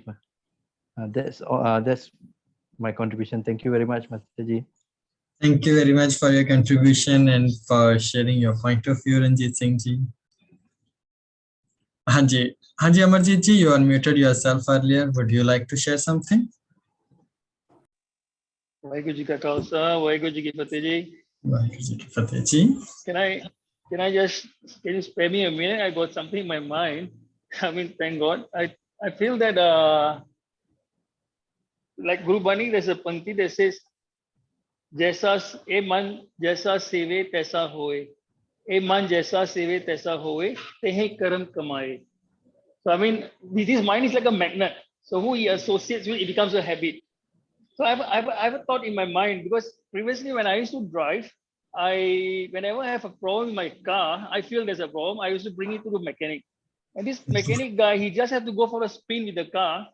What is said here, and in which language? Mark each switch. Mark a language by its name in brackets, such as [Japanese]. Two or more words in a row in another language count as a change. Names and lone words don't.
[English] That's my contribution. Thank you very much, Master Ji. Thank you very much for your contribution and for sharing your point of view, Ranjit Singh Ji. Hanji, Amarjit Ji, you unmuted yourself earlier. Would you like to share something? [Punjabi] ਵਾਹਿਗੁਰੂ ਜੀ ਕਾ ਖ਼ਾਲਸਾ, ਵਾਹਿਗੁਰੂ ਜੀ ਕੀ ਫ਼ਤਹਿ ਜੀ. ਵਾਹਿਗੁਰੂ ਜੀ ਕੀ ਫ਼ਤਹਿ ਜੀ. [English] Can you spare me a minute? I got something in my mind. I mean, thank God. I feel that like Guru Bani, there's a pankti that says, [Punjabi] "ਜੈਸਾ ਏ ਮਨ ਜੈਸਾ ਸੇਵੇ ਤੈਸਾ ਹੋਇ, ਏ ਮਨ ਜੈਸਾ ਸੇਵੇ ਤੈਸਾ ਹੋਇ, ਤੇਹੇ ਕਰਮ ਕਮਾਏ." [English] So I mean, this mind is like a magnet. So who he associates with, it becomes a habit. So I have a thought in my mind, because previously when I used to drive, whenever I have a problem in my car, I feel there's a problem, I used to bring it to the mechanic. And this mechanic guy, he just have to go for a spin with the car.